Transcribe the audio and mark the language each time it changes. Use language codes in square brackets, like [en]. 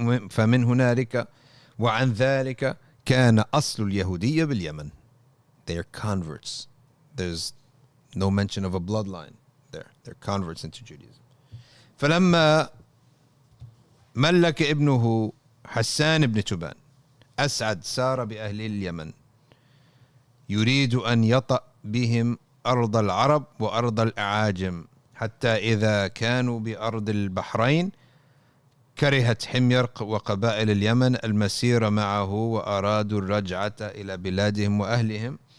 [ar] فمن هنالك وعن ذلك كان أصل اليهودية باليمن. [en] They are converts. There's no mention of a bloodline there. They're converts into Judaism. [ar] فلما ملك ابنه حسان بن تبان أسعد سار بأهل اليمن يريد أن يطأ بهم أرض العرب وأرض الأعاجم حتى إذا كانوا بأرض البحرين كرهت حمير وقبائل اليمن المسير معه وأرادوا الرجعة إلى بلادهم وأهلهم